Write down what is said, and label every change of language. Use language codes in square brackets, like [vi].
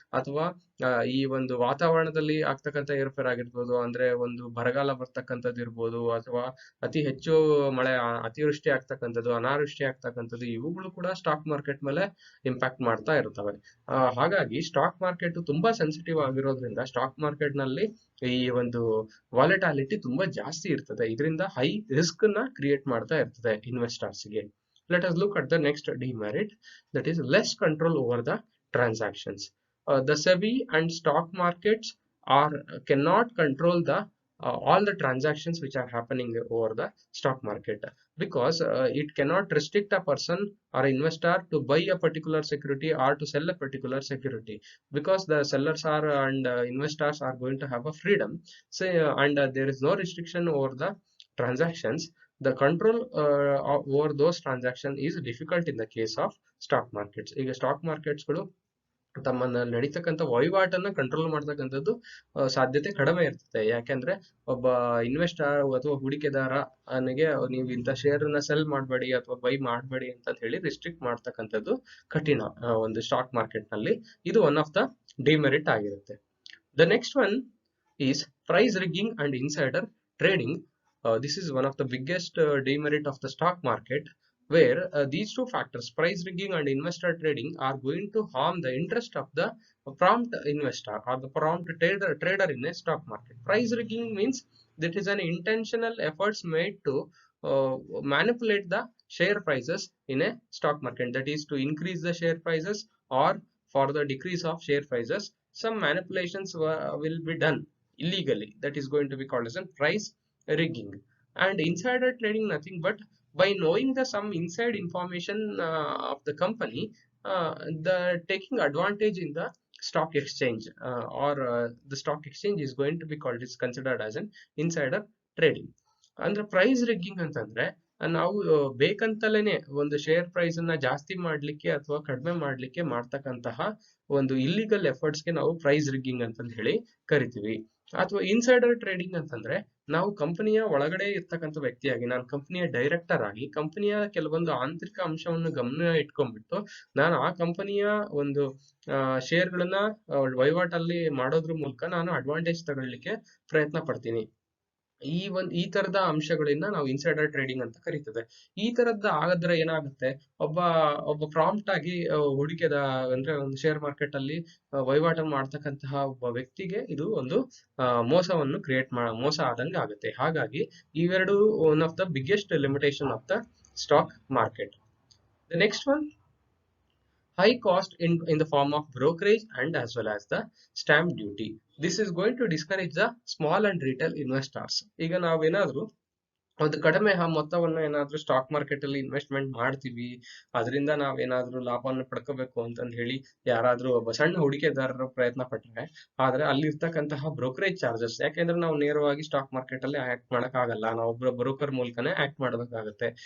[kn] ಅಥವಾ ಈ ಒಂದು ವಾತಾವರಣದಲ್ಲಿ ಆಗ್ತಕ್ಕಂಥ ಏರ್ಪೇರ್ ಆಗಿರ್ಬೋದು, ಅಂದ್ರೆ ಒಂದು ಬರಗಾಲ ಬರ್ತಕ್ಕಂಥದ್ದು ಇರ್ಬೋದು, ಅಥವಾ ಅತಿ ಹೆಚ್ಚು ಮಳೆ ಅತಿವೃಷ್ಟಿ ಆಗ್ತಕ್ಕಂಥದ್ದು, ಅನಾವೃಷ್ಟಿ ಆಗ್ತಕ್ಕಂಥದ್ದು, ಇವುಗಳು ಕೂಡ ಸ್ಟಾಕ್ ಮಾರ್ಕೆಟ್ ಮೇಲೆ ಇಂಪ್ಯಾಕ್ಟ್ ಮಾಡ್ತಾ ಇರ್ತವೆ. ಹಾಗಾಗಿ ಸ್ಟಾಕ್ ಮಾರ್ಕೆಟ್ ತುಂಬಾ ಸೆನ್ಸಿಟಿವ್ ಆಗಿರೋದ್ರಿಂದ ಸ್ಟಾಕ್ ಮಾರ್ಕೆಟ್ ನಲ್ಲಿ ಈ ಒಂದು ವಾಲೆಟಾಲಿಟಿ ತುಂಬಾ ಜಾಸ್ತಿ ಇರ್ತದೆ. ಇದರಿಂದ ಹೈ ರಿಸ್ಕ್ ನ ಕ್ರಿಯೇಟ್ ಮಾಡ್ತಾ ಇರ್ತದೆ ಇನ್ವೆಸ್ಟರ್ಸ್ ಗೆ. [en] Let us look at the next demerit, that is less control over the transactions. The SEBI and stock markets or cannot control the all the transactions which are happening over the stock market, because it cannot restrict a person or investor to buy a particular security or to sell a particular security, because the sellers are and investors are going to have a freedom, say, and there is no restriction over the transactions. The control over those transactions is difficult in the case of stock markets. [kn] ಈಗ stock ಮಾರ್ಕೆಟ್ಸ್ಗಳು ತಮ್ಮನ್ನ ನಡೀತಕ್ಕಂಥ ವಹಿವಾಟನ್ನ control ಮಾಡ್ತಕ್ಕಂಥದ್ದು ಸಾಧ್ಯತೆ ಕಡಿಮೆ ಇರ್ತದೆ. ಯಾಕೆಂದ್ರೆ ಒಬ್ಬ ಇನ್ವೆಸ್ಟರ್ ಅಥವಾ ಹೂಡಿಕೆದಾರ ಅವನಿಗೆ ನೀವು ಇಂಥ ಶೇರ್ ನ ಸೆಲ್ ಮಾಡಬೇಡಿ ಅಥವಾ ಬೈ ಮಾಡಬೇಡಿ ಅಂತ ಹೇಳಿ ರಿಸ್ಟ್ರಿಕ್ಟ್ ಮಾಡ್ತಕ್ಕಂಥದ್ದು ಕಠಿಣ ಒಂದು ಸ್ಟಾಕ್ ಮಾರ್ಕೆಟ್ ನಲ್ಲಿ. ಇದು [en] one of the demerit [kn] ಆಗಿರುತ್ತೆ. [en] The next one is price rigging and insider trading. This is one of the biggest demerit of the stock market, where these two factors, price rigging and investor trading, are going to harm the interest of the prompt investor or the prompt trader in a stock market. Price rigging means that is an intentional efforts made to manipulate the share prices in a stock market. That is to increase the share prices or for the decrease of share prices. Some manipulations will be done illegally. That is going to be called as a price rigging. And insider trading, nothing but by knowing the some inside information of the company, the taking advantage in the stock exchange or the stock exchange is going to be called, is considered as an insider trading. [kn] ಅಂದ್ರೆ price rigging ಅಂತಂದ್ರೆ ನಾವು ಬೇಕಂತಲೇನೆ ಒಂದು share price ಅನ್ನ ಜಾಸ್ತಿ ಮಾಡ್ಲಿಕ್ಕೆ ಅಥವಾ ಕಡಿಮೆ ಮಾಡ್ಲಿಕ್ಕೆ ಮಾಡ್ತಕ್ಕಂತಹ ಒಂದು ಇಲ್ಲಿಗಲ್ ಎಫರ್ಟ್ಸ್ಗೆ ನಾವು ಪ್ರೈಸ್ ರಿಗ್ಗಿಂಗ್ ಅಂತ ಹೇಳಿ ಕರಿತೀವಿ. ಅಥವಾ ಇನ್ಸೈಡರ್ ಟ್ರೇಡಿಂಗ್ ಅಂತಂದ್ರೆ ನಾವು ಕಂಪನಿಯ ಒಳಗಡೆ ಇರ್ತಕ್ಕಂಥ ವ್ಯಕ್ತಿಯಾಗಿ, ನಾನು ಕಂಪನಿಯ ಡೈರೆಕ್ಟರ್ ಆಗಿ ಕಂಪನಿಯ ಕೆಲವೊಂದು ಆಂತರಿಕ ಅಂಶವನ್ನು ಗಮನ ಇಟ್ಕೊಂಡ್ಬಿಟ್ಟು ನಾನು ಆ ಕಂಪನಿಯ ಒಂದು ಶೇರ್ಗಳನ್ನ ವಹಿವಾಟಲ್ಲಿ ಮಾಡೋದ್ರ ಮೂಲಕ ನಾನು ಅಡ್ವಾಂಟೇಜ್ ತಗೊಳ್ಳಿಕ್ಕೆ ಪ್ರಯತ್ನ ಪಡ್ತೀನಿ. ಈ ತರದ ಅಂಶಗಳಿಂದ ನಾವು ಇನ್ಸೈಡರ್ ಟ್ರೇಡಿಂಗ್ ಅಂತ ಕರೀತದೆ. ಈ ತರದ್ದು ಆದ್ರೆ ಏನಾಗುತ್ತೆ, ಒಬ್ಬ ಪ್ರಾಂಪ್ಟ್ ಆಗಿ ಹೂಡಿಕೆದ ಅಂದ್ರೆ ಒಂದು ಶೇರ್ ಮಾರ್ಕೆಟ್ ಅಲ್ಲಿ ವಹಿವಾಟ ಮಾಡ್ತಕ್ಕಂತಹ ಒಬ್ಬ ವ್ಯಕ್ತಿಗೆ ಇದು ಒಂದು ಮೋಸವನ್ನು ಮೋಸ ಆದಂಗೆ ಆಗುತ್ತೆ. ಹಾಗಾಗಿ ಇವೆರಡು [en] One of the biggest limitation of the stock market. The next one, high cost in the form of brokerage and as well as the stamp duty. This is going to discourage the small and retail investors. [kn] ಈಗ ನಾವೇನಾದ್ರೂ ಒಂದು ಕಡಿಮೆ ಮೊತ್ತವನ್ನು ಏನಾದ್ರೂ stock market ಅಲ್ಲಿ investment ಮಾಡ್ತೀವಿ, ಅದರಿಂದ ನಾವೇನಾದ್ರೂ ಲಾಭವನ್ನು ಪಡ್ಕೋಬೇಕು ಅಂತಂದು ಹೇಳಿ ಯಾರಾದ್ರೂ ಒಬ್ಬ ಸಣ್ಣ ಹೂಡಿಕೆದಾರರು ಪ್ರಯತ್ನ ಪಟ್ರೆ, ಆದ್ರೆ ಅಲ್ಲಿ ಇರ್ತಕ್ಕಂತಹ ಬ್ರೋಕರೇಜ್ ಚಾರ್ಜಸ್, ಯಾಕೆಂದ್ರೆ ನಾವು ನೇರವಾಗಿ ಸ್ಟಾಕ್ ಮಾರ್ಕೆಟ್ ಅಲ್ಲಿ ಆಕ್ಟ್ ಮಾಡಕ್ ಆಗಲ್ಲ, ನಾವು ಒಬ್ಬರ ಬ್ರೋಕರ್ ಮೂಲಕನೇ ಆಕ್ಟ್ ಮಾಡಬೇಕಾಗತ್ತೆ.